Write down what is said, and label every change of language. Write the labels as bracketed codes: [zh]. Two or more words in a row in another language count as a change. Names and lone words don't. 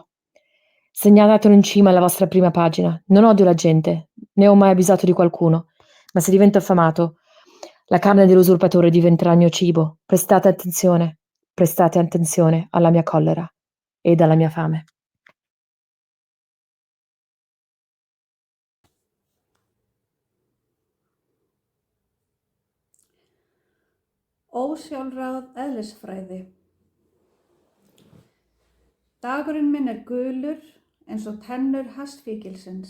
[it] Segnalatelo in cima alla vostra prima pagina. Non odio la gente, né ho mai abusato di qualcuno, ma se divento affamato, la carne dell'usurpatore diventerà il mio cibo. Prestate attenzione alla mia collera ed alla mia fame. [is] Ósjálfráð eðlisfræði. Dagurinn minn er gulur eins og tennur hastfíkilsins.